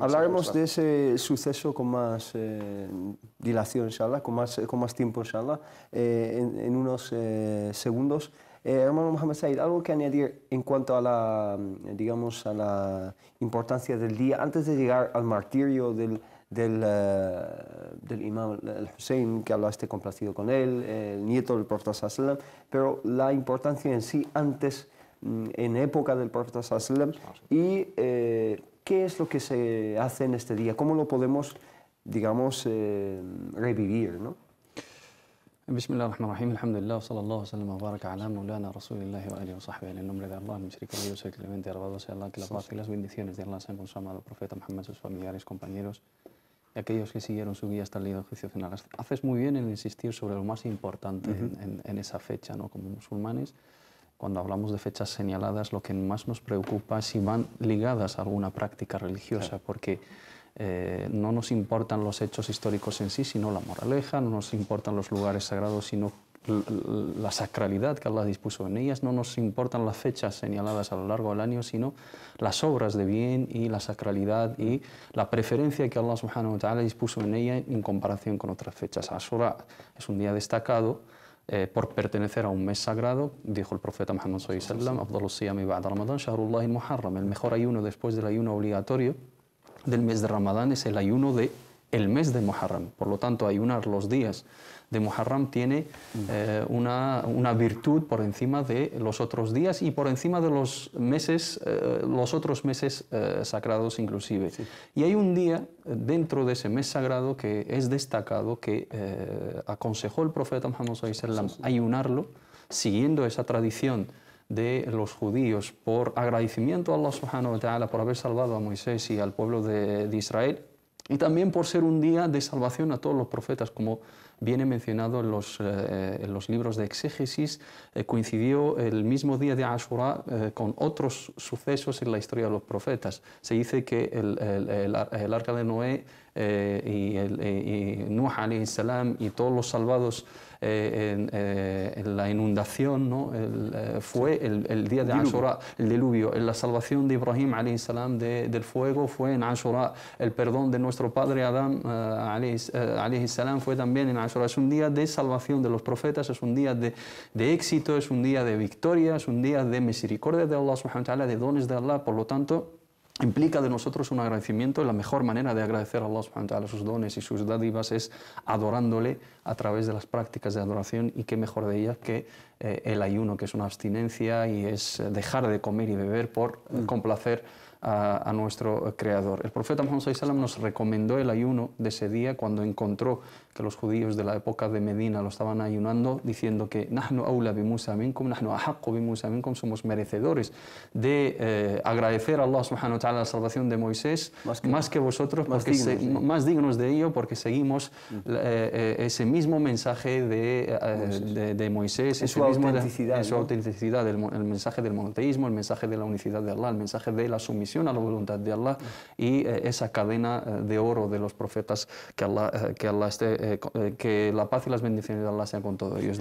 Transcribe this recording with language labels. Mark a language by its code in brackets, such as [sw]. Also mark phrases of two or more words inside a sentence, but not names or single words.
[es] Hablaremos de ese suceso con más dilación, [ar] إن شاء الله, [es] con más tiempo, [ar] إن شاء الله, [es] en unos segundos. Hermano Mohamed Said, ¿algo que añadir en cuanto a la, digamos, a la importancia del día, antes de llegar al martirio del imam al-Hussein, que Allah esté complacido con él, el nieto del profeta [ar] صلى الله عليه وسلم, [es] pero la importancia en sí antes, en época del profeta [ar] صلى الله عليه وسلم, [es] y qué es lo que se hace en este día, cómo lo podemos, digamos, revivir, ¿no? [ar] بسم الله الرحمن الرحيم، الحمد لله، صلى الله سلم وبارك على مولانا رسول الله وآله وصحبه. [es] En el nombre de Allah, el misericordia, el clemente, alabado sea Allah, que la paz y las bendiciones de Allah sean con su amado profeta Muhammad, sus familiares, compañeros y aquellos que siguieron su guía hasta el día del juicio final. Haces muy bien en insistir sobre lo más importante en esa fecha, ¿no? Como musulmanes, cuando hablamos de fechas señaladas, lo que más nos preocupa es si van ligadas a alguna práctica religiosa, porque no nos importan los hechos históricos en sí, sino la moraleja, no nos importan los lugares sagrados, sino la sacralidad que Allah dispuso en ellas, no nos importan las fechas señaladas a lo largo del año, sino las obras de bien y la sacralidad y la preferencia que Allah [ar] سبحانه وتعالى [es] dispuso en ella en comparación con otras fechas. Ashura es un día destacado por pertenecer a un mes sagrado, dijo el profeta Muhammad [ar] صلى الله عليه وسلم, أفضل الصيام بعد رمضان، شهر الله المحرم, [es] el mejor ayuno después del ayuno obligatorio del mes de Ramadán es el ayuno del mes de Muharram. Por lo tanto, ayunar los días de Muharram tiene una virtud por encima de los otros días y por encima de los meses, los otros meses sagrados inclusive. Sí. Y hay un día dentro de ese mes sagrado que es destacado, que aconsejó el profeta Muhammad [ar] صلى الله عليه وسلم [es] ayunarlo, siguiendo esa tradición de los judíos por agradecimiento a Allah [ar] سبحانه وتعالى [es] por haber salvado a Moisés y al pueblo de Israel, y también por ser un día de salvación a todos los profetas, como viene mencionado en los libros de exégesis. Coincidió el mismo día de Ashura con otros sucesos en la historia de los profetas. Se dice que el arca de Noé y Nuh [ar] عليه السلام [es] y todos los salvados en la inundación, ¿no? Fue el día de Ashura, el diluvio. La salvación de Ibrahim [ar] عليه السلام [es] del fuego fue en Ashura. El perdón de nuestro padre Adán [ar] عليه السلام [es] fue también en Ashura. Es un día de salvación de los profetas, es un día de éxito, es un día de victoria, es un día de misericordia de Allah [ar] سبحانه وتعالى, [es] de dones de Allah. Por lo tanto, implica de nosotros un agradecimiento, y la mejor manera de agradecer a Allah [ar] سبحانه وتعالى [es] sus dones y sus dádivas es adorándole a través de las prácticas de adoración, y qué mejor de ellas que el ayuno, que es una abstinencia y es dejar de comer y beber por complacer a nuestro Creador. El profeta Muhammad [ar] صلى الله عليه وسلم [es] nos recomendó el ayuno de ese día cuando encontró que los judíos de la época de Medina lo estaban ayunando, diciendo que [ar] نحن أولى بموسى منكم، نحن أحق بموسى منكم, [es] somos merecedores de agradecer a Allah [ar] سبحانه وتعالى [es] la salvación de Moisés más que vosotros, más dignos de ello, porque seguimos ese mismo mensaje de Moisés, en su autenticidad, el mensaje del monoteísmo, el mensaje de la unicidad de Allah, el mensaje de la sumisión a la voluntad de Allah, y esa cadena de oro de los profetas, que la paz y las bendiciones de Allah sean con todos ellos.